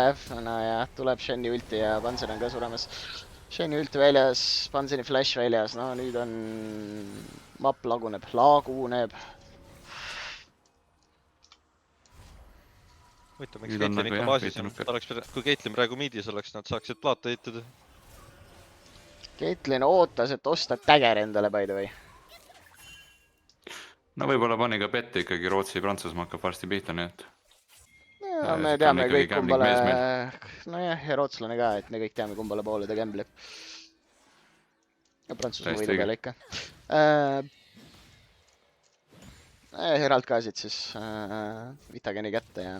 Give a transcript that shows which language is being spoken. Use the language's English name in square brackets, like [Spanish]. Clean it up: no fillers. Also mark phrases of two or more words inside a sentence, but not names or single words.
[Estonian] Ja tuleb Sheni ulti ja Panzer on ka suremas. Sheni ulti väljas, Panzeri flash väljas, no nüüd on map laguneb. Võita, miks Caitlin ikka baasis on. Kui Caitlin praegu midis oleks, nad saaksid plaata ehitada. Caitlin ootas, et osta Dagger endale, [English] by the way. [Estonian] No võib-olla pani ka bette ikkagi Rootsi-Prantsusmaa hakkab varsti pihta, nii et... Ja, me teame kõik kumbale... Nojah, ja rootslane ka, et me kõik teame kumbale poole ta gambleb. Ja Prantsusmaa võidu peale ikka. Herald ka siit siis Vitageni kätte ja...